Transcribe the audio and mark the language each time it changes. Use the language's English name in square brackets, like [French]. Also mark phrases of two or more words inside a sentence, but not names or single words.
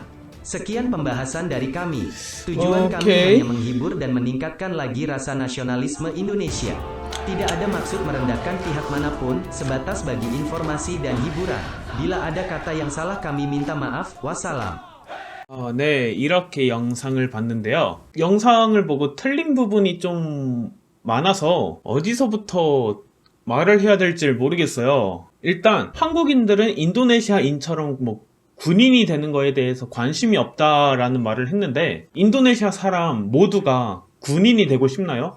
[Indonesian] Sekian pembahasan dari kami. Tujuan kami hanya menghibur dan meningkatkan lagi rasa nasionalisme Indonesia. Tidak ada maksud merendahkan pihak manapun, sebatas bagi informasi dan hiburan. Bila ada kata yang salah kami minta maaf. Wassalam. [Korean] 네, 이렇게 영상을 봤는데요. 영상을 보고 틀린 부분이 좀 많아서 어디서부터 말을 해야 될지 모르겠어요. 일단 한국인들은 인도네시아인처럼 뭐 군인이 되는 거에 대해서 관심이 없다라는 말을 했는데, 인도네시아 사람 모두가 군인이 되고 싶나요?